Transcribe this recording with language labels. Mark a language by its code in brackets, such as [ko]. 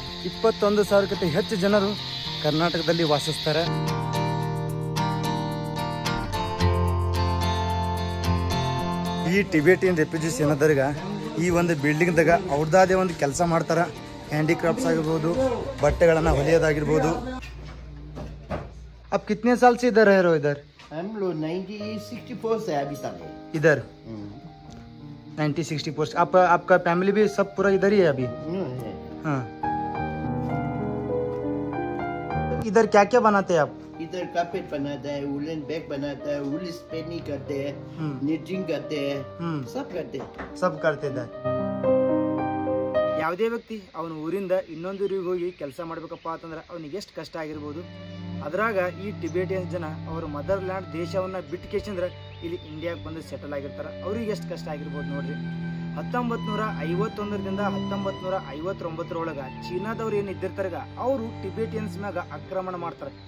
[kn] 21,000ಕ್ಕಿಂತ ಹೆಚ್ಚು ಜನರು ಕರ್ನಾಟಕದಲ್ಲಿ ವಾಸಿಸ್ತಾರೆ. ಈ ಟಿಬೇಟಿಯನ್ ರೆಫ್ಯೂಜೀಸ್ ಏನದರ್ಗ ಈ ಒಂದು ಬಿಲ್ಡಿಂಗ್ದಾಗ ಅವ್ರದ್ದಾದೇ ಒಂದು ಕೆಲಸ ಮಾಡ್ತಾರೆ. ಹ್ಯಾಂಡಿಕ್ರಾಫ್ಟ್ಸ್ ಆಗಿರ್ಬೋದು, ಬಟ್ಟೆಗಳನ್ನು ಹೊಲಿಯೋದಾಗಿರ್ಬೋದು. [hi] अब कितने साल से इधर रह रहे हो? इधर हम लोग 1964 से अभी तक है इधर. 1964 से आपका फैमिली भी सब पूरा इधर ही है अभी? हाँ. इधर क्या क्या बनाते हैं आप? इधर कार्पेट बनाता है, वुलन बैग बनाता है, वुल स्पिनिंग करते हैं, निटिंग करते हैं, सब करते हैं. सब करते इधर. [kn] ಯಾವುದೇ ವ್ಯಕ್ತಿ ಅವನ ಊರಿಂದ ಇನ್ನೊಂದು ಊರಿಗೆ ಹೋಗಿ ಕೆಲಸ ಮಾಡ್ಬೇಕಪ್ಪ ಅಂತಂದ್ರೆ ಅವನಿಗೆ ಎಷ್ಟು ಕಷ್ಟ ಆಗಿರ್ಬೋದು. ಅದ್ರಾಗ ಈ ಟಿಬೇಟಿಯನ್ ಜನ ಅವ್ರ ಮದರ್ ಲ್ಯಾಂಡ್ ದೇಶವನ್ನ ಬಿಟ್ಟು ಕೇಸಂದ್ರೆ ಇಲ್ಲಿ ಇಂಡಿಯಾಕ್ಕೆ ಬಂದು ಸೆಟಲ್ ಆಗಿರ್ತಾರೆ. ಅವ್ರಿಗೆ ಎಷ್ಟು ಕಷ್ಟ ಆಗಿರ್ಬೋದು ನೋಡ್ರಿ. 1951ರಿಂದ 1959 ಚೀನಾದವ್ರು ಏನು ಇದ್ದಿರ್ತಾರ ಅವರು ಟಿಬೇಟಿಯನ್ಸ್ ಮ್ಯಾಗ ಆಕ್ರಮಣ ಮಾಡ್ತಾರೆ.